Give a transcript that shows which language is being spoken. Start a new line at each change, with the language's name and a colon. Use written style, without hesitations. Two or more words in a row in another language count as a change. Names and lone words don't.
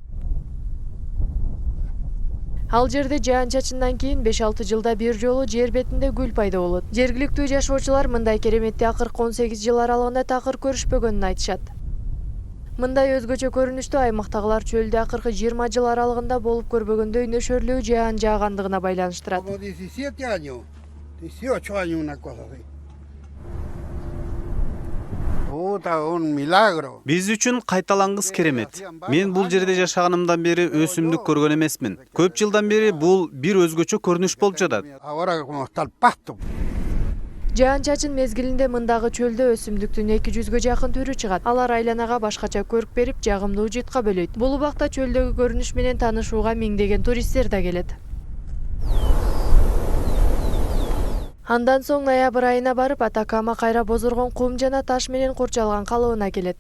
Kyrgyz: Ал жерде жаан-чачындан кийин 5-6 жылда бир жолу жер бетинде гүл пайда болот. Жергиликтүү жашоочулар мындай кереметти акыркы 18 жыл аралыгында такыр көрүшпөгөнүн айтышат. Мындай өзгөчө көрүнүштү аймактагылар чөлдө акыркы 20 жыл аралыгында болуп көрбөгөндөй нөшөрлүү жаан жаагандыгына байланыштырат.
Spanish: 17 años, 18 años, una cosa así. Un milagro.
Kyrgyz: Биз үчүн кайталангыс керемет. Мен бул жерде жашаганымдан бери өсүмдүк көргөн эмесмин. Көп жылдан бери бул бир өзгөчө көрүнүш болуп жатат.
Spanish: Ahora como está el pasto.
Kyrgyz: Жаан-чачын мезгилинде мындагы чөлдө өсүмдүктүн 200-гө жакын түрү чыгат. Алар айланага башкача көрк берип, жагымдуу жыйтка бөлөйт. Бул убакта чөлдөгү көрүнүш менен таанышууга миңдеген туристтер да келет. Андан соң ноябрь айына барып Атакама кайра бозоргон кум жана таш менен курчалган калыбына келет.